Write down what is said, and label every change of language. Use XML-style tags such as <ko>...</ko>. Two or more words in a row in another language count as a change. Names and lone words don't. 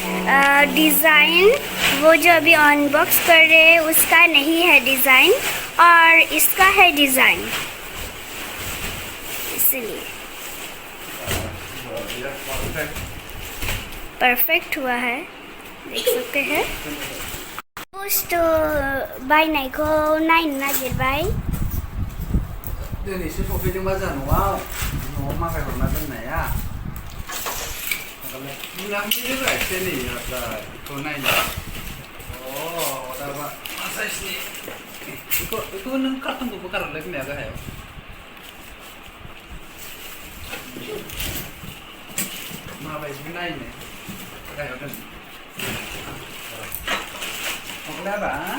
<hi>डिज़ाइन वो जो अभी अनबॉक्स कर रहे हैं उसका नहीं है डिज़ाइन, और इसका है डिज़ाइन, इसलिए परफेक्ट हुआ है, देख सकते हैं।</hi> <brx>बुस्थु बायनायखौ नायनो नागिरबाय। दिनैसो सफैदोंबा जोंहा न'आव माखाय हरना दोननाया मुलाम्फैदों एसे नै बेखौ नायनो दाबा साइजनि बेखौ नों कार्टुनखौबो गारहरलाय खोमाया गाहायाव माबायदि नायनो गाहायाव दोन अब्लाबा</brx>